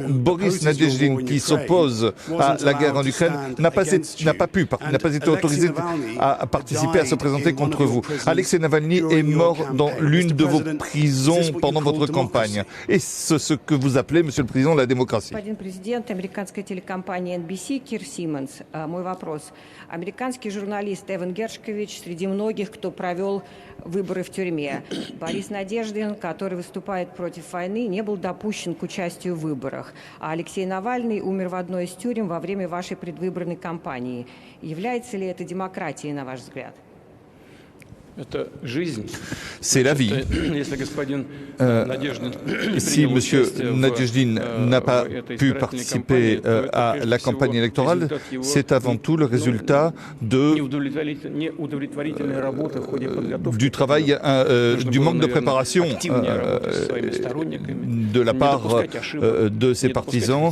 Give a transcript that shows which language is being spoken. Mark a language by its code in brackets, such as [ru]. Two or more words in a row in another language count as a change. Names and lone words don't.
[fr] Boris Nadezhdin, qui s'oppose à la guerre en Ukraine, n'a pas été autorisé à participer, à se présenter contre vous. Alexei Navalny est mort dans l'une de vos prisons pendant votre campagne. Et ce que vous appelez, Monsieur le Président, la démocratie. [ru] Господин президент американской телекомпании NBC Кир Симмонс. Мой вопрос. Американский журналист Эван Гершкович среди многих, кто провел выборы в тюрьме. Борис Надеждин, который выступает против войны, не был допущен к участию в выборах. А Алексей Навальный умер в одной из тюрем во время вашей предвыборной кампании. Является ли это демократией, на ваш взгляд? [fr] C'est la vie. Si M. Nadezhdin n'a pas pu participer à la campagne électorale, c'est avant tout le résultat du travail, du manque de préparation de la part de ses partisans.